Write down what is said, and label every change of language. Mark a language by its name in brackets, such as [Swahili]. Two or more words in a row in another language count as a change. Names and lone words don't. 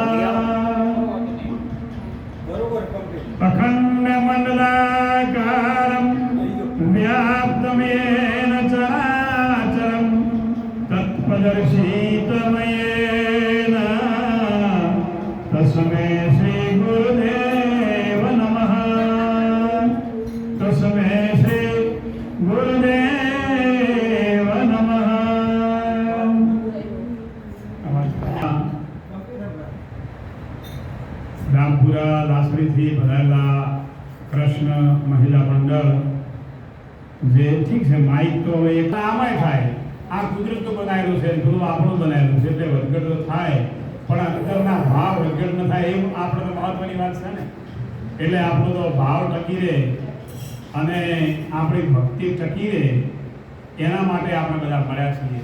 [Sanskrit] अखंड मंडलाकारं व्याप्तं येन चराचरं तत्पदर्शितमयेन तस्मै श्री गुरुदेव नमः। तस्मै श्री गुरुदेव नमः। [Gujarati] રામપુરા લાસડી થી ભરાયેલા કૃષ્ણ મહિલા મંડળ જે ઠીક છે માઇક તો હવે એક આમાંય થાય, આ કુદરત બનાવેલું છે, થોડું આપણું બનાવેલું છે એટલે વધઘટ તો થાય, પણ અંદરના ભાવ વધઘટ ન થાય એવું આપણે તો મહત્વની વાત છે ને। એટલે આપણો તો ભાવ ટકી રહે અને આપણી ભક્તિ ટકી રહે એના માટે આપણે બધા મળ્યા છીએ।